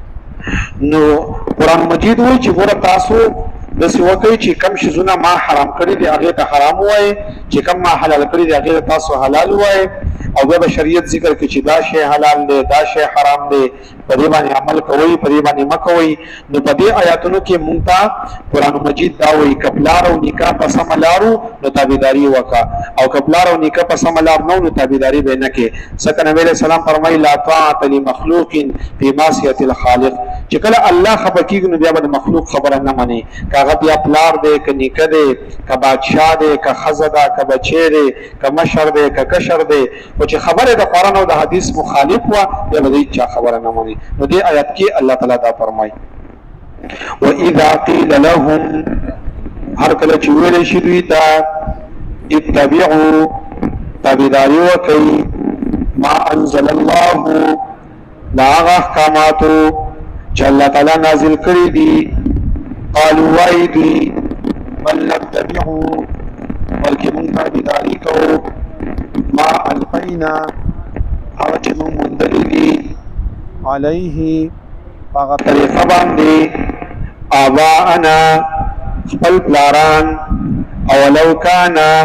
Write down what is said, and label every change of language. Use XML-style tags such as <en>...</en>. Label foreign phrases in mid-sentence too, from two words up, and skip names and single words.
<ps>نو قرآن مجید وایي چې ګوره تاسو داسې وکړئ چې کوم شیزونه ما حرام کړي دي هغې ته حرام ووایئ، چې کوم ما حلال کړي دي هغې ته تاسو حلال ووایئ، او بیا به شریعت ذکر کړي چې دا شی حلال دی، دا شی حرام دی، په دې باندې عمل کوئ، په دې باندې مه کوئ. نو په دې آیاتونو کې مونږ ته قرآن مجید دا وایي که پلار او نیکه په سمه لار وو نو تابعداري وکړه، او که پلار او نیکه په سمه لار نه وو نو تابعداري به یې نه کړې. ځکه نبي</ps> <ar>علیه السلام</ar> <ps>فرمایي</ps> <ar>لا طاعة لمخلوق فی معصیة الخالق،</ar> <ps>چې کله الله خفه کېږي نو بیا به د مخلوق خبره نه منې، که هغه بیا پلار دی، که نیکه دی، که بادشاه دی، که ښځه ده، که بچی دی، که مشر دی، که کشر دی، خو چې خبره د قرآن او د حدیث مخالف وه بیا به د هېچا خبره نه مني. نو دې آیات کې الله تعالی دا فرمایي</ps> <ar>وَإِذَا قِيلَ لَهُمْ،</ar> <ps>هر کله چې ویلی شي دوی ته اتبعوا، تابعداري وکئ،</ps> <ar>ما انزل الله،</ar> <ps>دا هغه احکاماتو چې الله تعالی نازل کړي دي، قالوا وایي دوی</ps> <ar>بل نتبعو،</ar> <ps>بلکې مونږ تابعداري کوو</ps> <ar>ما القینا،</ar> <ps>هغه چې مونږ موندلي دي علیه، هغه طریقه باندې آباءنا، خپل پلاران،</ps> <ar>اولو کان</ar>